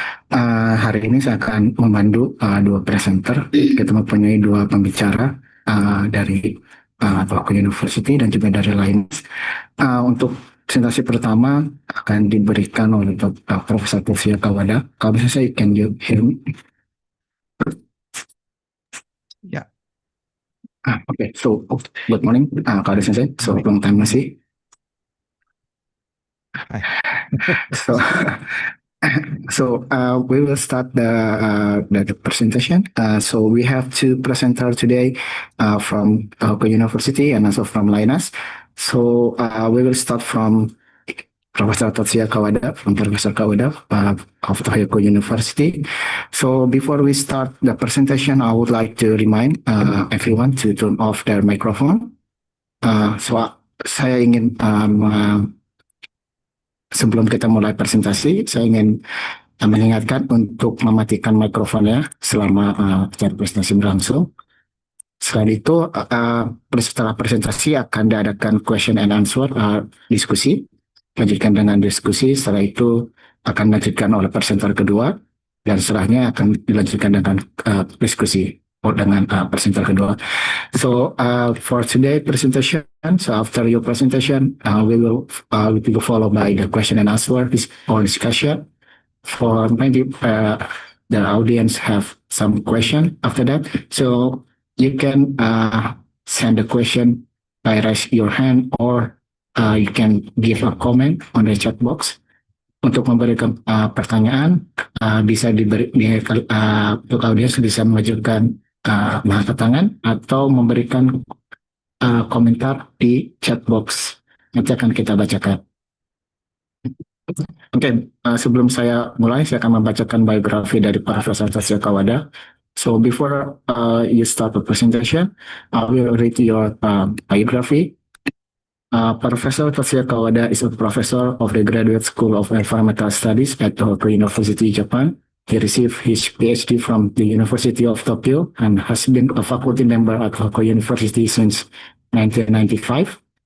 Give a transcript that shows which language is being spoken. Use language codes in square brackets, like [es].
[id] Hari ini saya akan memandu 2 presenter. Kita mempunyai 2 pembicara dari Tokyo University dan juga dari Linus. Untuk presentasi pertama akan diberikan oleh Profesor Tulsia Kawada. Kalau bisa saya, [en] can you hear me? Yeah. Okay, so good morning, Kak Sensei. So long time no see. Hi. So, we will start the presentation. So we have two presenters today from Tohoku University and also from Linus. So we will start from Professor Tatsuya Kawada, from Professor Kawada of Tohoku University. So before we start the presentation, I would like to remind everyone to turn off their microphone. [id] Saya ingin sebelum kita mulai presentasi, saya ingin mengingatkan untuk mematikan mikrofonnya selama acara presentasi berlangsung. Selain itu, setelah presentasi akan diadakan [en] question and answer, [id] diskusi. Lanjutkan dengan diskusi, setelah itu akan dilanjutkan oleh presenter kedua, dan setelahnya akan dilanjutkan dengan diskusi dengan presenter kedua. [en] So for today presentation, so after your presentation, we will follow by the question and answer or discussion. For maybe the audience have some question after that, so you can send a question by raise your hand, or you can give a comment on the chat box. [id] Untuk memberikan pertanyaan, bisa untuk audiens bisa mengajukan angkat tangan atau memberikan komentar di chat box. Nanti akan kita bacakan. Oke, sebelum saya mulai, saya akan membacakan biografi dari Profesor Tatsuya Kawada. [en] So before you start the presentation, I will read your biography. Professor Tatsuya Kawada is a professor of the Graduate School of Environmental Studies at Tohoku University, Japan. He received his PhD from the University of Tokyo and has been a faculty member at Tohoku University since 1995.